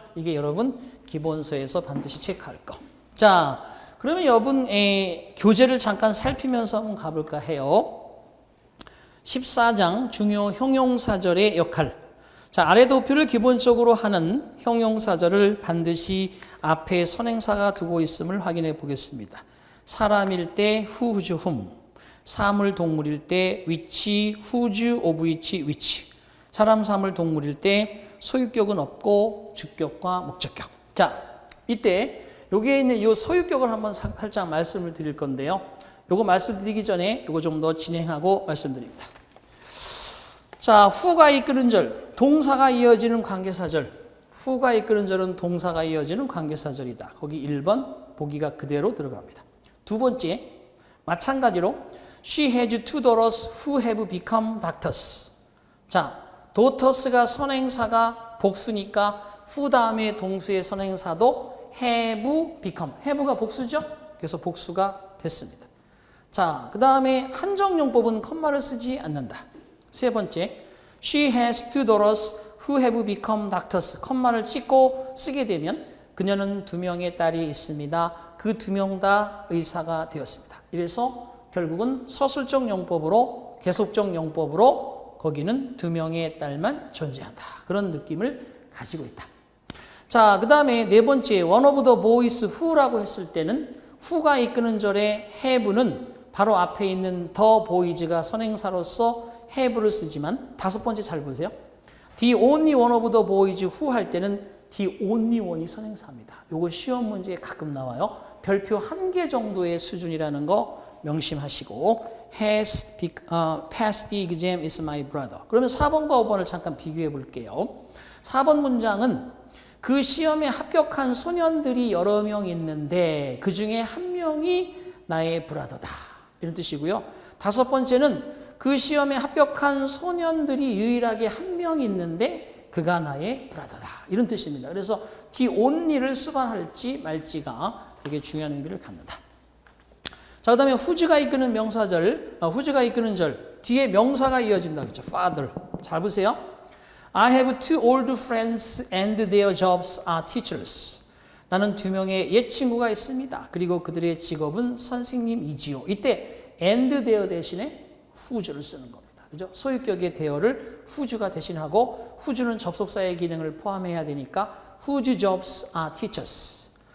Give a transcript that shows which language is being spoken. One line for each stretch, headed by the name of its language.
Korean: 이게 여러분 기본서에서 반드시 체크할 거. 자, 그러면 여러분 교재를 잠깐 살피면서 한번 가볼까 해요. 14장 중요 형용사절의 역할. 자, 아래 도표를 기본적으로 하는 형용사절을 반드시 앞에 선행사가 두고 있음을 확인해 보겠습니다. 사람일 때 who, whose, whom. 사물, 동물일 때 which, whose, of which, which. 사람, 사물, 동물일 때 소유격은 없고 주격과 목적격. 자, 이때 여기에 있는 이 소유격을 한번 살짝 말씀을 드릴 건데요. 요거 말씀드리기 전에 요거 좀 더 진행하고 말씀드립니다. 자, who가 이끄는 절, 동사가 이어지는 관계사절. who가 이끄는 절은 동사가 이어지는 관계사절이다. 거기 1번 보기가 그대로 들어갑니다. 두 번째, 마찬가지로
English: She has two daughters who have become doctors.
Korean: 자, daughters가 선행사가 복수니까 who 다음에 동수의 선행사도 have become. have가 복수죠? 그래서 복수가 됐습니다. 자, 그 다음에 한정용법은 컴마를 쓰지 않는다. 세 번째,
English: she has two daughters who have become doctors.
Korean: 컴마를 찍고 쓰게 되면 그녀는 2명의 딸이 있습니다. 그 2명 다 의사가 되었습니다. 이래서 결국은 서술적 용법으로 계속적 용법으로 거기는 2명의 딸만 존재한다. 그런 느낌을 가지고 있다. 자, 그 다음에 네 번째,
English: one of the boys who
Korean: 라고 했을 때는 who가 이끄는 절의 have는 바로 앞에 있는 the boys가 선행사로서 have를 쓰지만 다섯 번째 잘 보세요.
English: The only one of the boys who
Korean: 할 때는
English: the only one이 선행사입니다.
Korean: 요거 시험 문제에 가끔 나와요. 별표 1개 정도의 수준이라는 거 명심하시고
English: has passed the exam is my brother.
Korean: 그러면 4번과 5번을 잠깐 비교해 볼게요. 4번 문장은 그 시험에 합격한 소년들이 여러 명 있는데 그 중에 한 명이 나의 브라더다. 이런 뜻이고요. 다섯 번째는 그 시험에 합격한 소년들이 유일하게 한 명 있는데 그가 나의 브라더다. 이런 뜻입니다. 그래서 the only를 수반할지 말지가 되게 중요한 의미를 갖는다. 자, 그 다음에 who가 이끄는 명사절, who가 이끄는 절, 뒤에 명사가 이어진다. 그렇죠? father. 잘 보세요.
English: I have two old friends and their jobs are teachers.
Korean: 나는 두 명의 옛 친구가 있습니다. 그리고 그들의 직업은 선생님이지요. 이때
English: and their
Korean: 대신에 who를 쓰는 겁니다. 그죠? 소유격의 there를 who가 대신하고 who는 접속사의 기능을 포함해야 되니까
English: whose jobs are teachers.